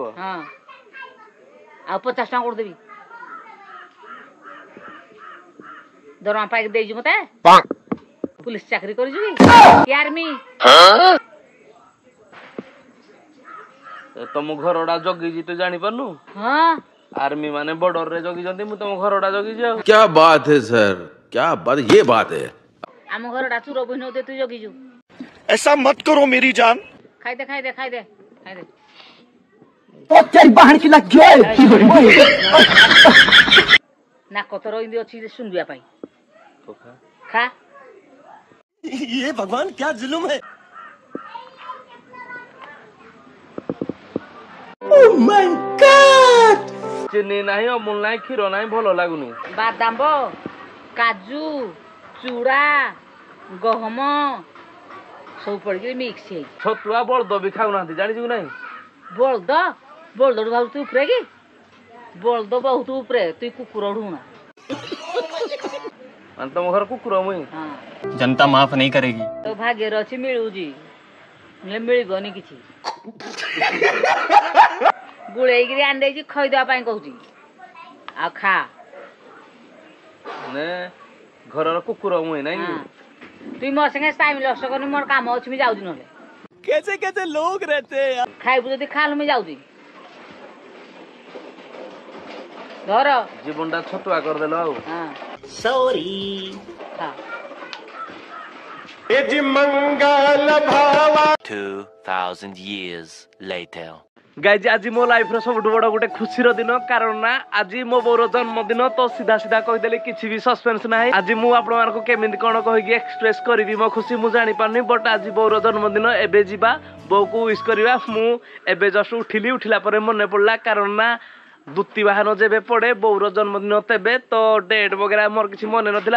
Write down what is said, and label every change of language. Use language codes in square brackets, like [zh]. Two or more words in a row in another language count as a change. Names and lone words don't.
[or] ହଁ ଆଉ 50 ଟଙ୍କା କୋଉଠୁ ଦେବି? ଦରମା ପାଇକି ଦେଇଛୁ ମତେ? ପୁଲିସ ଚାକିରି କରିଛୁ କି ଆର୍ମି? ତମ ଘରଟା ଜଗିଛି ତୁ ଜାଣିପାରୁନୁ? ହଁ ଆର୍ମି ମାନେ ବର୍ଡରରେ ଜଗିଛନ୍ତି ମୁଁ ତମ ଘରଟା ଜଗିଛି ଆଉ। [hi] क्या बात है सर, क्या बात, ये बात है। [or] ଆମ ଘରଟା ଚୁର ବହିନ ତୁ ଜଗିଛୁ। [hi] ऐसा मत करो मेरी जान। [or] ଖାଇଦେ ନାକ ତୋର ଏମିତି ଅଛି ଶୁଣିବା ପାଇଁ। ଖା। [hi] ये भगवान क्या जुल्म है। [or] ଚିନି ନାହିଁ ଅମୁଲ ନାହିଁ କ୍ଷୀର ନାହିଁ ଭଲ ଲାଗୁନି। ବାଦାମ କାଜୁ ଚୁଡ଼ା ଗହମ ସବୁ ପଡ଼ିକି ମିକ୍ସ ହେଇଛି। ଛତୁଆ ବଳଦ ବି ଖାଉନାହାନ୍ତି ଜାଣିଛୁ କି ନାହିଁ? ବଳଦଠୁ ଭାବୁଛୁ ତୁ ଉପରେ କି? ବଳଦ ବହୁତ ଉପରେ ତୁଇ କୁକୁର ଢୁଣା। ମାନେ ତମ ଘର କୁକୁର ମୁଇଁ? ହଁ [hi] जनता माफ नहीं करेगी। [or] ତୋ ଭାଗ୍ୟରେ ଅଛି ମିଳୁଛି ହେଲେ ମିଳିବନି କିଛି। ଗୁଳେଇକିରି ଆଣିଦେଇଛି ଖୋଇଦେବା ପାଇଁ କହୁଛି ଆଉ ଖା। ମାନେ ଘରର କୁକୁର ମୁଇଁ ନାଇଁ କି? ତୁଇ ମୋ ସାଙ୍ଗେ [en] time loss [or] କରନି ମୋର କାମ ଅଛି ମୁଁ ଯାଉଛି ନହେଲେ। [hi] कैसे कैसे लोग रहते हैं यार। [or] ଖାଇବୁ ଯଦି ଖାଲ ମୁଁ ଯାଉଛି। ଧର ଜୀବନଟା ଛତୁଆ କରିଦେଲ ଆଉ। सॉरी। ଖା। [en] 2000 years later. [or] ଗାଇଜ ଆଜି ମୋ ଲାଇଫର ସବୁଠୁ ବଡ ଗୋଟେ ଖୁସିର ଦିନ କାରଣ ନା ଆଜି ମୋ ବୋଉର ଜନ୍ମଦିନ। ତ ସିଧା କହିଦେଲି କିଛି ବି ସସ୍ପେନ୍ସ ନାହିଁ। ଆଜି ମୁଁ ଆପଣମାନଙ୍କୁ କେମିତି କଣ କହିକି ଏକ୍ସପ୍ରେସ କରିବି ମୋ ଖୁସି ମୁଁ ଜାଣିପାରୁନି। ବଟ ଆଜି ବୋଉର ଜନ୍ମଦିନ ଏବେ ଯିବା ବୋଉକୁ ୱିଶ କରିବା। ମୁଁ ଏବେ ଜଷ୍ଟ ଉଠିଲା ପରେ ମନେ ପଡିଲା କାରଣ ନା ଦୁତି ବାହନ ଯେବେ ପଡେ ବୋଉର ଜନ୍ମଦିନ ତେବେ ତ ଡେଟ୍ ବଗେରା ମୋର କିଛି ମନେ ନଥିଲା।